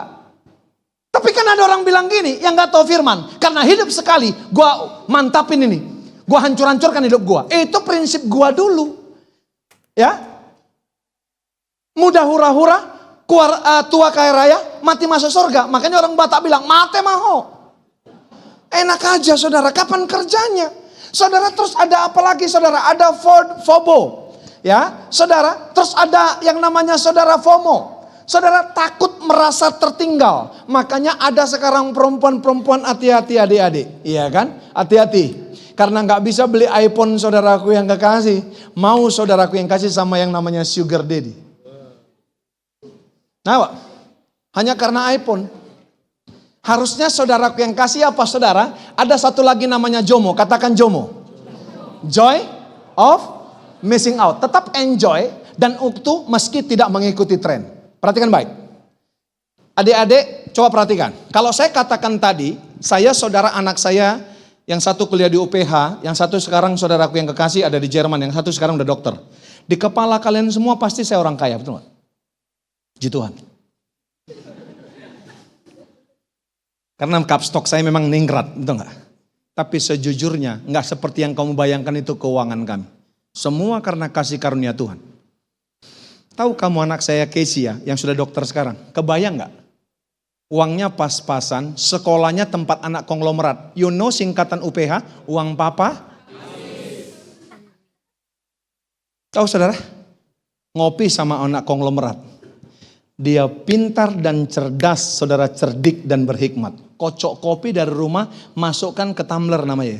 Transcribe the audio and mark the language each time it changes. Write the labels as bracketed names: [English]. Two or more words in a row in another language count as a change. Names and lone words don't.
[Indonesian] Tapi kan ada orang bilang gini, yang nggak tahu firman. Karena hidup sekali, gua mantapin ini. Gua hancur-hancurkan hidup gua. Itu prinsip gua dulu. Ya. Mudah hura-hura, tua kaya raya, mati masuk surga. Makanya orang Batak bilang, [Batak Toba] mate maho. [Indonesian] Enak aja saudara, kapan kerjanya? Saudara terus ada apa lagi saudara? Ada FOBO. Ya, saudara, terus ada yang namanya saudara FOMO. Saudara takut merasa tertinggal. Makanya ada sekarang perempuan-perempuan hati-hati adik-adik. Iya kan? Hati-hati. Karena gak bisa beli iPhone saudaraku yang kekasih. Mau saudaraku yang kasih sama yang namanya [English] sugar daddy. [Indonesian] Nah, hanya karena iPhone. Harusnya saudaraku yang kasih apa saudara? Ada satu lagi namanya JOMO. Katakan JOMO. [English] Joy of missing out. [Indonesian] Tetap enjoy dan uktu meski tidak mengikuti tren. Perhatikan baik. Adik-adik coba perhatikan. Kalau saya katakan tadi, saya saudara anak saya yang satu kuliah di UPH, yang satu sekarang saudaraku yang kekasih ada di Jerman, yang satu sekarang udah dokter. Di kepala kalian semua pasti saya orang kaya, betul gak? Puji Tuhan. Karena kapstok saya memang ningrat, betul gak? Tapi sejujurnya gak seperti yang kamu bayangkan itu keuangan kami. Semua karena kasih karunia Tuhan. Tahu kamu anak saya Casey ya, yang sudah dokter sekarang. Kebayang gak? Uangnya pas-pasan, sekolahnya tempat anak konglomerat. [English] You know [Indonesian] singkatan UPH, uang papa? Tahu saudara? Ngopi sama anak konglomerat. Dia pintar dan cerdas, saudara, cerdik dan berhikmat. Kocok kopi dari rumah, masukkan ke tumbler namanya.